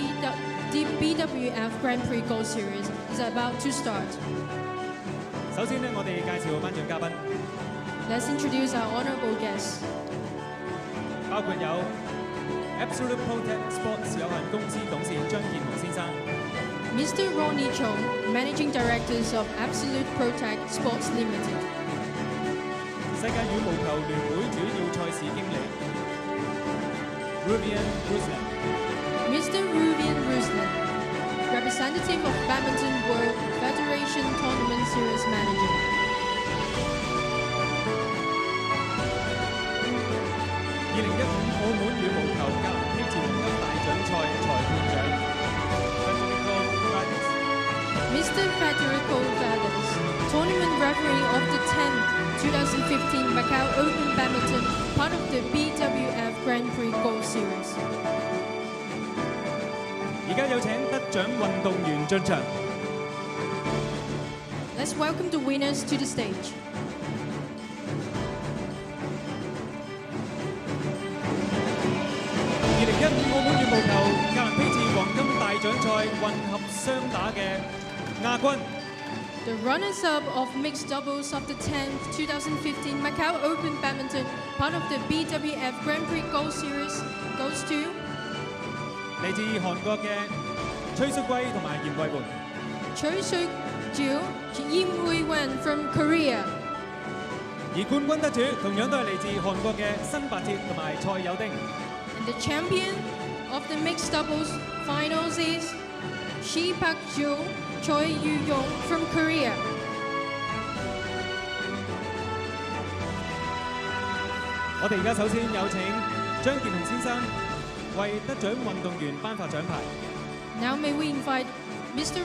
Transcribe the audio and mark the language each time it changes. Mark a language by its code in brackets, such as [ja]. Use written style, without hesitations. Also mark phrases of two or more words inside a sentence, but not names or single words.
[en] BWF Grand Prix Gold Series, is about to start. Let's introduce our honourable guests. [yue] Absolute Protect Sports 有限公司董事張建雄先生 [en] Mr. Ronnie Chong, Managing Directors of Absolute Protect Sports Limited. [yue] 世界羽毛球聯會主要賽事經理 Rubian Ruslan [en] Mr. Rubian Ruslan, Representative of Badminton World Federation Tournament Series Manager. [yue] 2015 澳門羽毛球格蘭披治黃金大獎賽裁判長 [en] Mr. Federico Valdes, Tournament Referee of the 10th 2015 Macau Open Badminton, part of the BWF [yue] 家有請得獎運動員進場。 [en] Let's welcome the winners to the stage. [yue] 2015澳門羽毛球格蘭披治黃金大獎賽混合雙打嘅亞軍。 [en] The runners-up of mixed doubles of the 10th 2015 Macau Open Badminton, part of the BWF Grand Prix Gold Series, goes to [yue] 嚟自韓國嘅崔淑圭同埋嚴慧媛。 [en] Choi from Korea. [yue] 而冠軍得主同樣都係嚟自韓國嘅新白鐵同埋蔡友丁。 [en] And the champion of the mixed doubles finals is Choi Jung from Korea. [yue] 我哋而家首先有請張建雄先生為得獎運動員頒發獎牌。 [en] Now may we invite Mr.